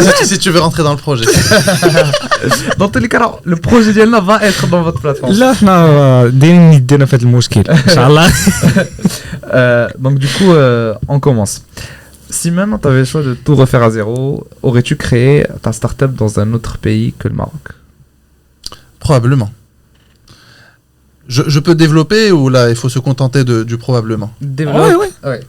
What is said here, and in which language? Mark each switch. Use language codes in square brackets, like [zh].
[fr] Si tu veux rentrer dans le projet. Dans tous les cas, alors, le projet [ar] ديالنا [fr] va être dans votre plateforme. [ar] لا حنا دايرين يدينا في هذا المشكل ان شاء الله. [fr] Donc du coup, on commence. Si maintenant tu avais le choix de tout refaire à zéro, aurais-tu créé ta startup dans un autre pays que le Maroc? Probablement. Je peux développer ou là il faut se contenter du probablement. Développe. ouais. Ouais.